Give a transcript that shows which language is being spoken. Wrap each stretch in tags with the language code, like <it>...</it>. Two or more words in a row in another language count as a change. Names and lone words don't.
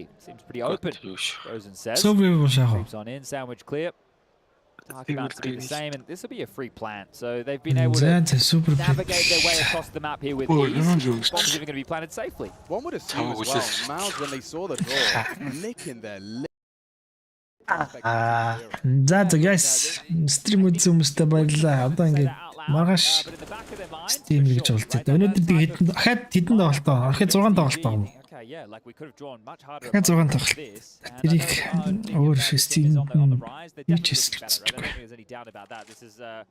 <en>Seems pretty open, Frozen says. Creeps on in, sandwich clear. Dark about to be the same, and this will be a free plant. So they've been able to navigate their way across the map here with ease. Bombs even going to be planted safely. One would assume as well, Mouse, when they saw the draw, licking their lips.</en> <mn>За guys, stream үзсэн хүмүүстээ баярлалаа. Одоо ингээд маргааш stream гэж болж байна. Өнөөдөр дахиад хэдэн тоглолтоо? Дахиад 6 тоглолтоо юм уу? Дахиад 6 тоглолт. Тэрийг өөр stream</mn>